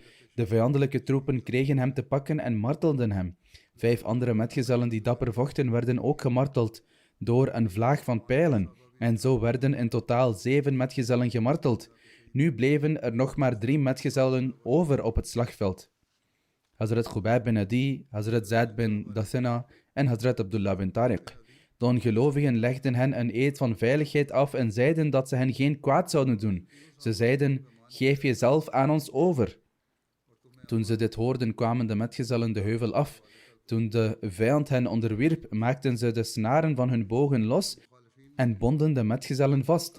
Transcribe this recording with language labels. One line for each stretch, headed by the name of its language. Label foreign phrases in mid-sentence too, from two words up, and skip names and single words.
Dutch: De vijandelijke troepen kregen hem te pakken en martelden hem. 5 andere metgezellen die dapper vochten werden ook gemarteld door een vlaag van pijlen. En zo werden in totaal 7 metgezellen gemarteld. Nu bleven er nog maar 3 metgezellen over op het slagveld. Hazrat Khubayb bin Adi, Hazrat Zaid bin Dathina en Hazrat Abdullah bin Tariq. De ongelovigen legden hen een eed van veiligheid af en zeiden dat ze hen geen kwaad zouden doen. Ze zeiden, geef jezelf aan ons over. Toen ze dit hoorden, kwamen de metgezellen de heuvel af. Toen de vijand hen onderwierp, maakten ze de snaren van hun bogen los en bonden de metgezellen vast.